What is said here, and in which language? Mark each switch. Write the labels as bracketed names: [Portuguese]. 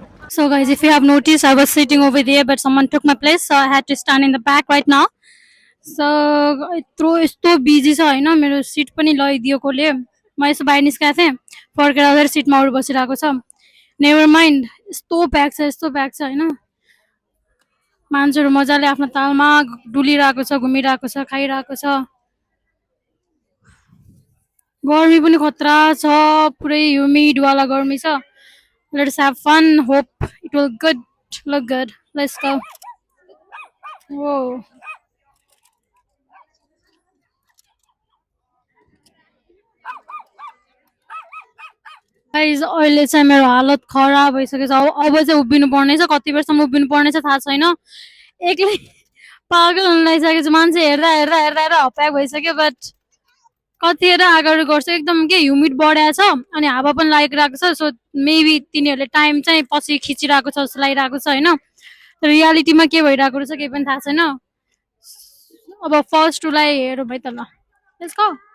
[English] So guys, if you have noticed, I was sitting over there, but someone took my place, so I had to stand in the back right now. So [Nepali] यत्रो यस्तो busy छ होइन मेरो seat पनि लगाइदिएकोले म यसो बाहिर निस्केको थिएँ फर्केर आउँदाखेरि सिटमा अरू बसिरहेको छ। [English] never mind [Nepali] यस्तो प्याक छ यस्तो प्याक छ होइन। मान्छेहरू मजाले आफ्नो तालमा डुलिरहेको छ घुमिरहेको छ खाइरहेको छ। गर्मी पनि खतरा छ पुरै ह्युमिडवाला गर्मी छ। [English] Let's have fun hope it will good look good let's go. [Nepali] वो गाइस अहिले चाहिँ मेरो हालत खराब भइसकेको छ। अब चाहिँ उभिनु पर्नेछ कति बेरसम्म उभिनु पर्नेछ थाहा छैन। एक्लै पागल हुन लागिसकेको छु। मान्छे हेर्दा हेर्दा हेर्दा हेर्दा हप्याक भइसक्यो बट कतिखेर अगाडि गर्छु एकदम के ह्युमिड बढाएको छ अनि हावा पनि लागिरहेको छ। सो मेबी तिनीहरूले टाइम चाहिँ पछि खिचिरहेको छ जस्तो लागिरहेको छ होइन। रियालिटीमा के भइरहेको रहेछ केही पनि थाहा छैन। अब फर्स्ट टुलाई हेरौँ है त ल [English] Let's go.